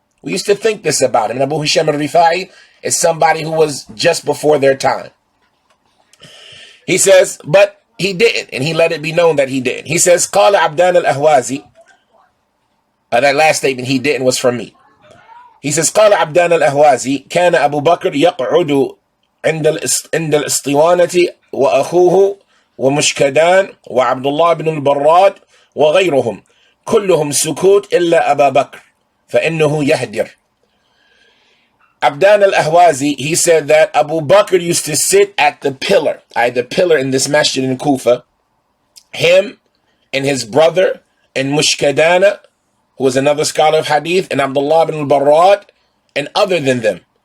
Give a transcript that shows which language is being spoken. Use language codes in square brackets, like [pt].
[en] We used to think this about him. And Abu Hisham al-Rifa'i is somebody who was just before their time. He says, but he didn't, and he let it be known that he didn't. He says, Qala Abdan al-Ahwazi. That last statement, he didn't, was from me. He says, [ar] قال عبدان الأهوازي كان أبو بكر يقعد عند الاسطوانة وأخوه ومشكدان وعبد الله بن البراد وغيرهم كلهم سكوت إلا أبا بكر فإنه يهدر. [en] Abdan al-Ahwazi, he said that Abu Bakr used to sit at the pillar, the pillar in this masjid in Kufa, him and his brother and Mushkadana, who was another scholar of hadith, and Abdullah ibn al-Barrad, and other than them.